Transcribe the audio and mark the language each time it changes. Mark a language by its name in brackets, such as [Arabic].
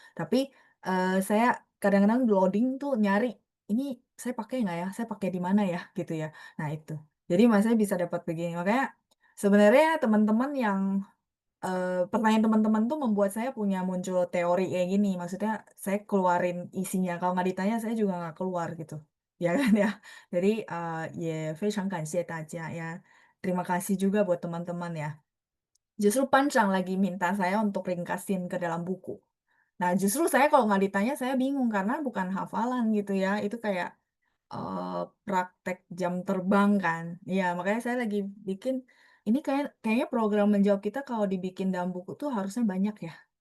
[Indonesian] Tapi, saya kadang-kadang loading tuh nyari, "Ini saya pakai nggak ya? Saya pakai di mana ya?" Gitu ya. Nah itu. Jadi Masnya bisa dapat begini. Makanya sebenarnya teman-teman yang pertanyaan teman-teman tuh membuat saya punya muncul teori kayak gini, maksudnya saya keluarin isinya, kalau nggak ditanya saya juga nggak keluar gitu, ya kan ya. [Chinese] Jadi, 也非常感谢大家ya. [Indonesian] Terima kasih juga buat teman-teman ya. Justru Pancang lagi minta saya untuk ringkasin ke dalam buku. Nah, justru saya kalau nggak ditanya saya bingung karena bukan hafalan gitu ya, itu kayak praktek jam terbang kan. Iya, makanya saya lagi bikin, ini kayaknya program menjawab kita kalau dibikin dalam buku tuh harusnya banyak ya.